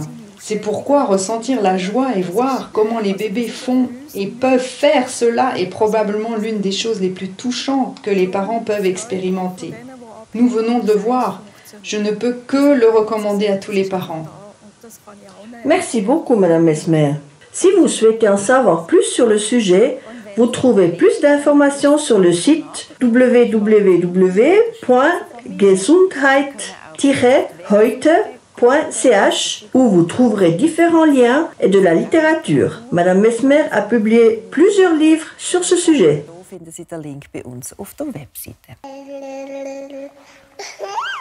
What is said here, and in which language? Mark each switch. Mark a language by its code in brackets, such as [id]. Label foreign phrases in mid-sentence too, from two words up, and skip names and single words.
[fr] C'est pourquoi ressentir la joie et voir comment les bébés font et peuvent faire cela est probablement l'une des choses les plus touchantes que les parents peuvent expérimenter. Nous venons de le voir. Je ne peux que le recommander à tous les parents. Merci beaucoup, Madame Mesmer. Si vous souhaitez en savoir plus sur le sujet, vous trouvez plus d'informations sur le site www.gesundheit-heute.ch où vous trouverez différents liens et de la littérature. Madame Mesmer a publié plusieurs livres sur ce sujet. [de] Finden Sie den Link bei uns auf der Webseite.